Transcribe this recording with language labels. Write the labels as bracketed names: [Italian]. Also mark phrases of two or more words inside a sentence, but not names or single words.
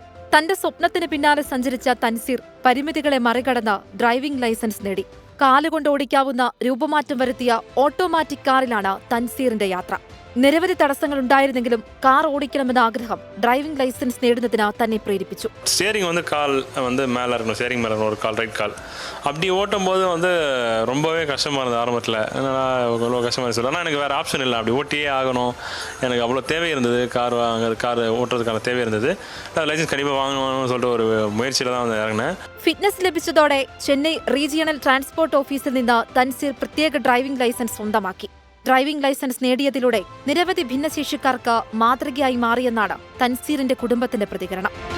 [Malayalam] തന്റെ സ്വപ്നത്തിന് പിന്നാലെ സഞ്ചരിച്ച തൻസീർ പരിമിതികളെ മറികടന്ന് ഡ്രൈവിംഗ് ലൈസൻസ് നേടി. കാലുകൊണ്ട് ഓടിക്കാവുന്ന രൂപമാറ്റം വരുത്തിയ ഓട്ടോമാറ്റിക് കാറിലാണ് തൻസീറിന്റെ യാത്ര. നിരവധി തടസ്സങ്ങൾ ഉണ്ടായിരുന്നെങ്കിലും കാർ ഓടിക്കണമെന്ന ആഗ്രഹം ഡ്രൈവിംഗ് ലൈസൻസ് നേടുന്നതിന് തന്നെ പ്രേരിപ്പിച്ചു. [Tamil] ஸ்டேரிங் கால் மேலே இருக்கணும், ஸ்டேரிங் மேலே ஒரு கால் ரைட் கால். அப்படி ஓட்டும் போது ரொம்பவே கஷ்டமாக இருந்தது ஆரம்பத்தில். எவ்வளோ கஷ்டமாக சொல்லுவேன், ஆனால் எனக்கு வேறு ஆப்ஷன் இல்லை, அப்படி ஓட்டியே ஆகணும். எனக்கு அவ்வளோ தேவை இருந்தது, கார் ஓட்டுறதுக்கான தேவை இருந்தது. லைசன்ஸ் கண்டிப்பாக வாங்கணும்னு சொல்லிட்டு ஒரு முயற்சியில் தான் இறங்கினேன். [Malayalam] ഫിറ്റ്നസ് ലഭിച്ചതോടെ ചെന്നൈ റീജിയണൽ ട്രാൻസ്പോർട്ട് ഓഫീസിൽ നിന്ന് തൻസീർ പ്രത്യേക ഡ്രൈവിംഗ് ലൈസൻസ് സ്വന്തമാക്കി. ഡ്രൈവിംഗ് ലൈസൻസ് നേടിയതിലൂടെ നിരവധി ഭിന്നശേഷിക്കാർക്ക് മാതൃകയായി മാറിയെന്നാണ് തൻസീറിന്റെ കുടുംബത്തിന്റെ പ്രതികരണം.